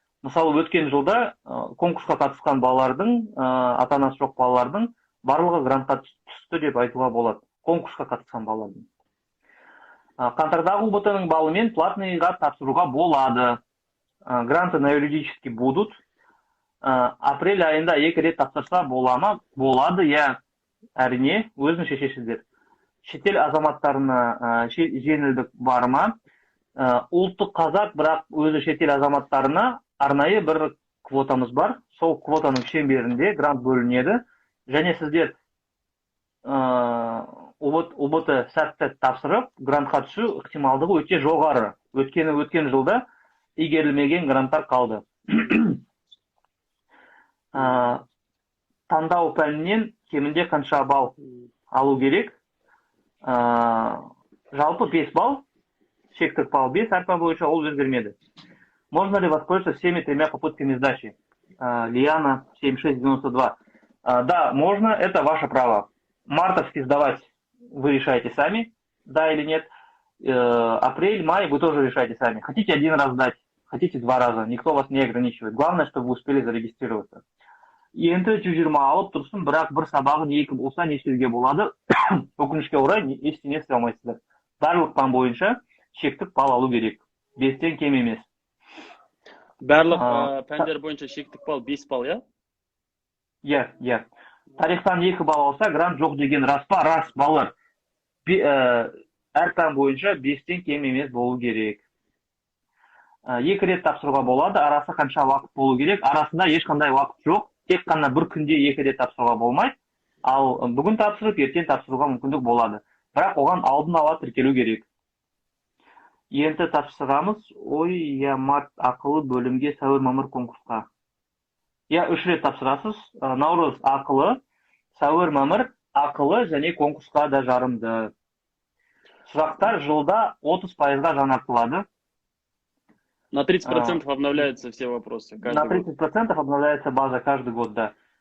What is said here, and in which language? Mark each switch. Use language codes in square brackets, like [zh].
[kk] Мысалы, өткен жылда конкурсқа қатысқан балалардың, ата-анасы жоқ балалардың барлығы грантқа түсті деп айтуға болады. Конкурсқа қатысқан балалардың. Қаңтардағы УБТ-ның балымен платныйға тапсыруға болады. [ru] Гранты на юридически будут. [kk] Апрель айында 2 рет тапсырса болады, я әрине, өзің шешесіздер. Шетел азаматтарына жеңілдік бар ма? Ұлттық қазақ, бірақ өзі шетел азаматтарына арнайы бір квотамыз бар. Сол квотаның шеңберінде грант бөлінеді. Және сіздер ұбт сәтті тапсырып, грантқа түсу ықтималдығы өте жоғары. Өткен жылда игерілмеген гранттар қалды. Таңдау пәнінен кемінде қанша балл алу керек? Жалпы 5 балл, шектік балл 5, әрпа бойынша ол өзгермеді. [ru] Можно ли воспользоваться всеми 3 попытками сдачи? Лиана 7692. Да, можно, это ваше право. Мартовский сдавать вы решаете сами, да или нет. Апрель, май вы тоже решаете сами. Хотите 1 раз сдать, хотите 2 раза, никто вас не ограничивает. Главное, чтобы вы успели зарегистрироваться. [kk] Енді 120 алып тұрсын, бірақ бір сабағын 2 болса не істеуге болады? Өкінішке орай ештеңе істей алмайсыздар. Барлық пән бойынша шектік балл алу керек. 5-тен кем емес. Барлық пәндер бойынша шектік балл 5 балл, я? Иә. Тарихтан 2 балл алса, грант жоқ деген рас па? Рас, балалар. Әр пән бойынша 5-тен кем емес болу керек. 2 рет тапсыруға болады, арасы қанша уақыт болу керек? Арасында ешқандай уақыт жоқ. Тек қана бір күнде 2 рет тапсыруға болмайды. Ал бүгін тапсырып, ертең тапсыруға мүмкіндік болады. Бірақ оған алдын ала тіркелу керек. Енді тапсырамыз. Март ақылы бөлімге сәуір-мамыр конкурсқа. 3 рет тапсырасыз. Наурыз ақылы, сәуір-мамыр ақылы және конкурсқа да жарымды. Сұрақтар жылда 30%-ға жаңартылады. [ru] На 30% обновляются все вопросы. На 30% обновляется база каждый год, да.